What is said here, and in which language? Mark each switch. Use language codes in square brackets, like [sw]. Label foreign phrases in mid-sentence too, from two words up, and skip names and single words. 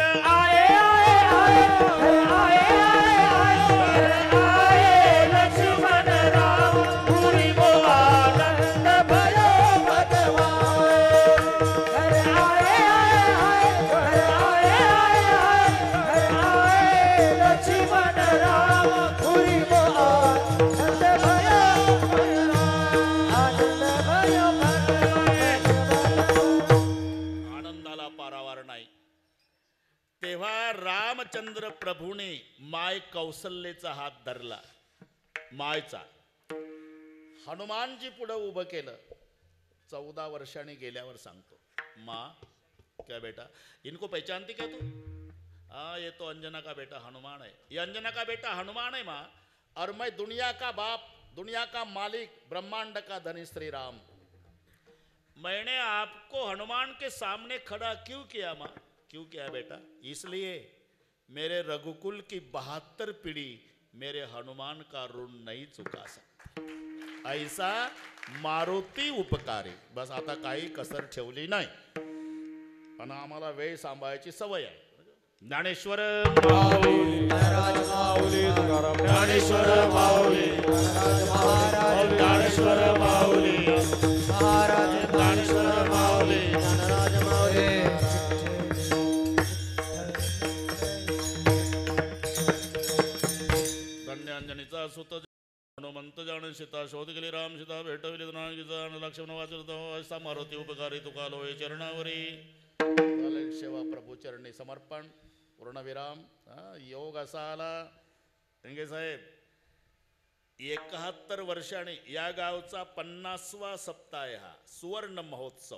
[hi] आए आए आए घर आए आए आए घर आए लक्ष्मण राम पुरी मो आनंद भयो भगवान. घर आए आए आए घर आए आए आए घर आए लक्ष्मण राम पुरी मो आनंद भयो भगवान. आनंद भयो भगवान. [mr] आनंदाला पारावार नाही. तेव्हा रामचंद्र प्रभूने माय कौशल्येचा हात धरला, मायचा. हनुमानजी पुढे उभं केलं. 14 वर्षांनी गेल्यावर सांगतो, [hi] माँ क्या बेटा इनको पहचानती क्या तू? हाँ ये तो अंजना का बेटा हनुमान है. ये अंजना का बेटा हनुमान है माँ. और मैं दुनिया का बाप, दुनिया का मालिक, ब्रह्मांड का धनी श्री राम. मैंने आपको हनुमान के सामने खड़ा क्यों किया माँ? क्यों किया बेटा? इसलिए मेरे रघुकुल की 72 पीढ़ी मेरे हनुमान का ऋण नहीं चुका सकती. [mr] ऐसा मारुती उपकारी. बस आता काही कसर ठेवली नाही. पण आम्हाला वेळ सांभाळायची सवय आहे. ज्ञानेश्वर माऊली, ज्ञानेश्वर माऊली, ज्ञानेश्वर माऊली, ज्ञानेश्वर माऊली. धन्य अंजनीचा सुत हनुमंत जाणे सीता शोध गेली. राम सीता भेटविली. लक्ष्मण वाचता मारुती उपकारी तुका लोय चरणावरी. सेवा प्रभू चरणी समर्पण. पूर्णविराम. योग असा आला रंगे साहेब 71 वर्षांनी या गावचा 50वा सप्ताह आहे हा सुवर्ण महोत्सव.